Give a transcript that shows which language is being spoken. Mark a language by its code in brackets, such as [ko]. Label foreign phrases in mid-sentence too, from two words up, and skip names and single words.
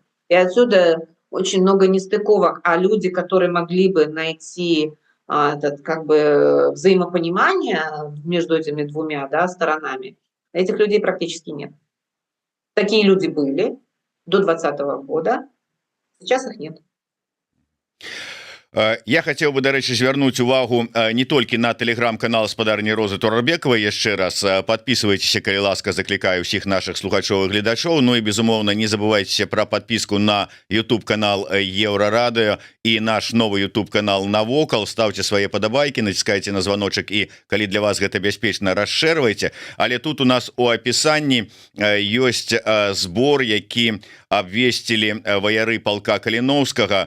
[ru] И отсюда очень много нестыковок, а люди, которые могли бы найти этот, как бы взаимопонимание между этими двумя, да, сторонами, этих людей практически нет. Такие люди были до 2020 года, сейчас их нет. Я хотел бы, [be] дарэчы, звярнуць увагу не толькі на телеграм-канал спадарні Розы Турарбекавай, яшчэ раз подписывайтеся, калі ласка, заклікаю ўсіх наших слухачоў і гледачоў. Ну і безумоўна, [ru] не забывайте про подписку на YouTube канал Еўрарадыё і наш новый YouTube канал Навокал. [be] Ставьте свае падабайкі, націскайте на звоночек, і калі для вас гэта бяспечна, расшэрвайце. Але тут у нас у апісанні ёсць збор, які абвесцілі ваяры палка Каліноўскага.